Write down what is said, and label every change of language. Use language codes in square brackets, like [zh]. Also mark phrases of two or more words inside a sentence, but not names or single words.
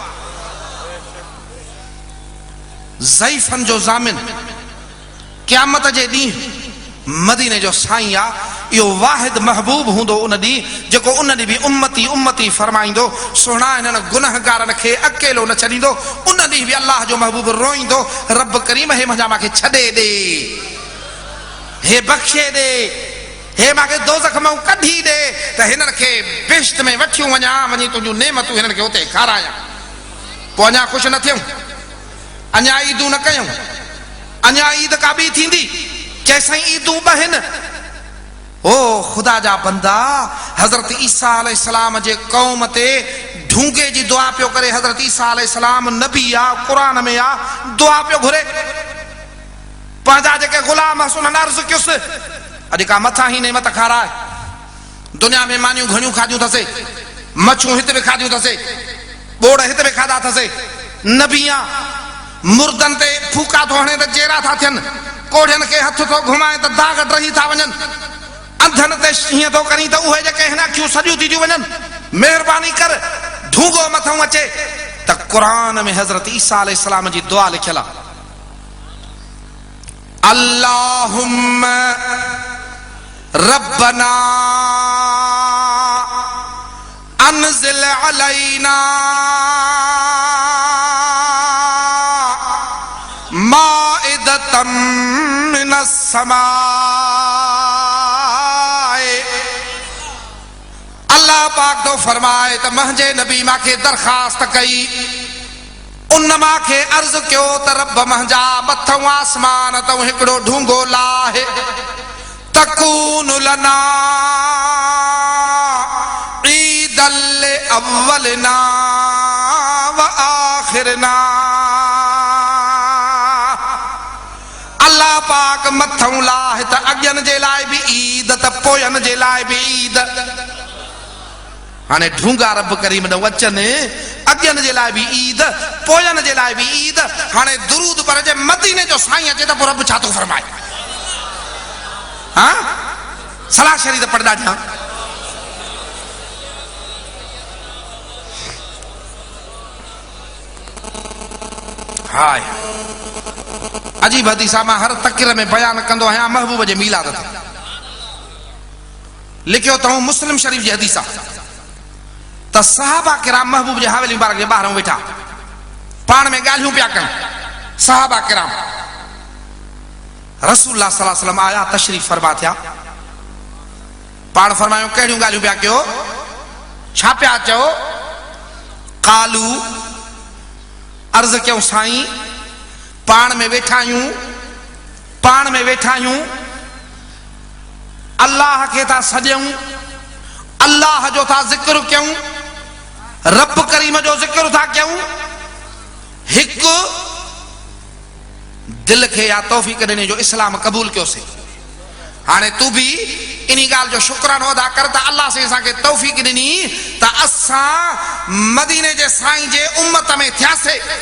[sd] ज़ईफ़नि जो ज़ामिन क़यामत जे ॾींहुं मदीने जो साईं आहे इहो वाहिद महबूब हूंदो उन ॾींहुं जेको उन ॾींहुं भी उम्मती उम्मती फरमाईंदो सुहिणा हिननि गुनहगारनि खे अकेलो न छॾींदो उन ॾींहुं भी अल्लाह जो महबूब रोईंदो रब करीम हे मुंहिंजा मूंखे छॾे ॾे हे बख़्शे ॾे हे मूंखे दोज़ख मां कढी ॾे त हिननि खे बेश्त में वठियूं वञा वञी तुंहिंजूं नेमतूं हिननि खे उते खारायां। पोइ अञा ख़ुशि न थियूं अञा ईदूं न कयूं अञा ईद का ॿी थींदी जैसाईं ईदूं बहिन ओ खुदा जा बंदा हज़रत ईसा अलैहिस्सलाम जे कौम ते ढूंगे जी दुआ पियो करे हज़रत ईसा अलैहिस्सलाम नबी आहे क़ुरान में आहे दुआ पियो घुरे पंहिंजा जेके ग़ुलाम उन्हनि अर्ज़ कयुसि अॼु का मथां ही नेमत खाराए दुनिया में मानियूं घणियूं खाधियूं अथसि मच्छूं हिते बि खाधियूं अथसि ॿोड़ हिते बि खाधा अथसि नबी आहे मुर्दनि ते फूका थो हणे त जेरा था थियनि कोढ़ियनि खे हथ थो घुमाए त दाग रही था वञनि अंधनि ते हीअं थो करी त उहे जेके हिन अखियूं सॼियूं थी थियूं वञनि महिरबानी कर ढूंगो मथां अचे त क़ुरान में हज़रत ईसा अलैहिस्सलाम जी दुआ लिखियल आहे [ar] اللهم ربنا أنزل علينا مائدة من السماء [sd] अल्लाह पाक तो फरमाए त महजे नबी माखे दरखास्त कई उन माखे अर्ज क्यों त रब महजा मथों आसमान तो हिकड़ो ढूंगो लाहे [ar] تكون لنا عيدا لأولنا و آخرنا. [sd] अल्लाह पाक मथों लाहे त अगन जे लाए भी ईद त पोयन जे लाए भी ईद। हाने ढूंगा रब करीम न वचन अगन जे लाए भी ईद पोयन जे लाए भी ईद। हाने दुरूद पर जे मदीने जो साईं अचे त पोइ रब छा थो फरमाए? हाँ सलाह शरीफ पढ़दा जा। हाय अजीब हदीस मां हर तक़रीर में बयान कंदो आहियां महबूब जे मीलाद ते लिखियो अथऊं मुस्लिम शरीफ जी हदीस त सहाबा किराम महबूब जे हवेली मुबारक जे ॿाहिरां वेठा पाण में ॻाल्हियूं पिया कनि। सहाबा किराम [ar] رسول الله صلى الله عليه وسلم [sd] आया तशरीफ फरमा थिया। पाण फरमायो कहिड़ियूं ॻाल्हियूं पिया कयो? छा पिया चओ? कालू अर्ज क्यों साईं पाण में वेठा आहियूं अल्लाह के था सॼूं अल्लाह जो था जिक्र क्यों रब करीम जो जिक्र था क्यों। हिक दिल के या तौफीक ॾिने जो इस्लाम कबूल कयोसीं। हाणे तू भी इन्ही गाल जो शुक्रानो अदा कर त अल्लाह से असांखे तौफीक ॾिनी त असां मदीने जे साईं जे उम्मत में थियासीं।